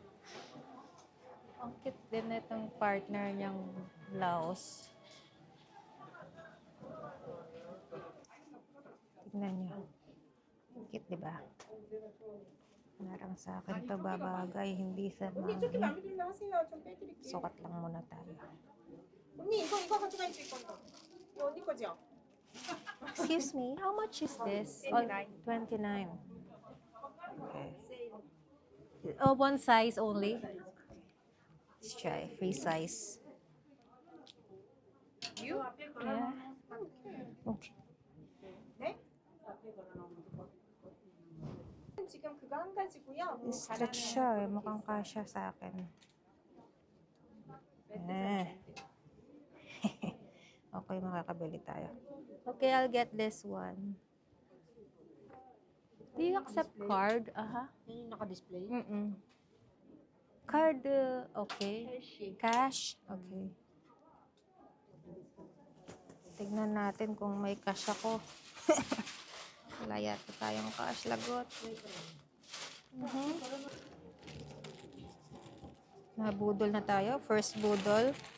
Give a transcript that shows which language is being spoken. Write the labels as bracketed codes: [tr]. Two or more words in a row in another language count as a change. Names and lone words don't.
[tl] Ang cute din itong partner niyang blouse. Tignan niyo. Cute, di ba? Parang sa akin to babagay, hindi sa [ko] 언니 조금 [tl] mami. [ko] 안 믿으면 하세요. 좀 빼드릴게요. [tl] Sukat lang muna tayo. [ko] 언니 이거 가져가 있을 건데. 이거 언니 거죠? [en] Excuse me, how much is this? 29. Okay. Oh, one size only? Let's try. Free size. You? Yeah. Okay. [ko] 네? 지금 그거 한 가지고요. [tl] Stretch siya eh. Mukhang kasya sa akin. Okay, makakabili tayo. [en] Okay, I'll get this one. Do you accept card? Aha. [tl] Yan yung naka-display. [en] Card, okay. Cash? Okay. [tl] Tignan natin kung may cash ako. Wala yata tayong cash. Lagot. Nabudol na tayo. First budol.